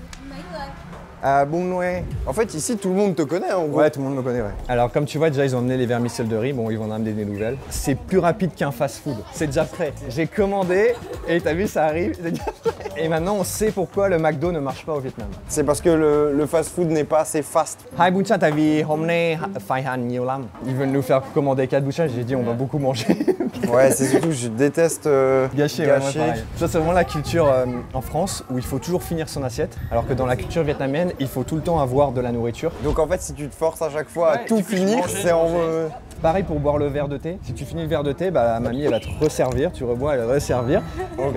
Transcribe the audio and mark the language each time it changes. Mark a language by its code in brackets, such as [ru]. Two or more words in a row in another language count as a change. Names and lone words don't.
[fr] En fait, ici, tout le monde te connaît, en gros. Ouais, tout le monde me connaît, ouais. Alors, comme tu vois, déjà, ils ont amené les vermicelles de riz. Bon, ils vont en amener des nouvelles. C'est plus rapide qu'un fast-food. C'est déjà prêt. J'ai commandé et t'as vu, ça arrive. C'est déjà prêt. Et maintenant, on sait pourquoi le McDo ne marche pas au Vietnam. C'est parce que le fast-food n'est pas assez fast. [vi] Hai bún chả, tại vì hôm nay phải hành nhiều lắm. [fr] Ils veulent nous faire commander 4 [vi] bún chả. [fr] J'ai dit, on va beaucoup manger. Ouais, c'est surtout, je déteste gâcher. Ouais, ça, c'est vraiment la culture en France où il faut toujours finir son assiette. Alors que dans la culture vietnamienne, il faut tout le temps avoir de la nourriture. Donc en fait, si tu te forces à chaque fois à tout finir, c'est en... Pareil pour boire le verre de thé. Si tu finis le verre de thé, bah, la mamie elle va te resservir, tu rebois, elle va te resservir.